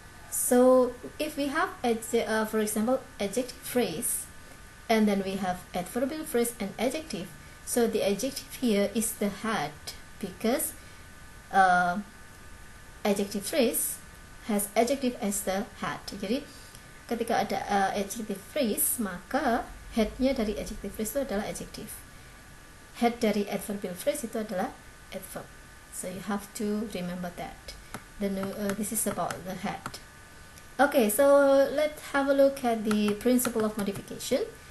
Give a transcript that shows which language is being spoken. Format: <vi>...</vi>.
<en>So if we have for example adjective phrase and then we have adverbial phrase and adjective, so the adjective here is the had, because adjective phrase has adjective as the had.</en> <id>Jadi ketika ada adjective phrase, maka headnya dari adjective phrase itu adalah adjective, head dari adverbial phrase itu adalah adverb.</id> <en>So you have to remember that. This is about the head. Okay, so let's have a look at the principle of modification.</en>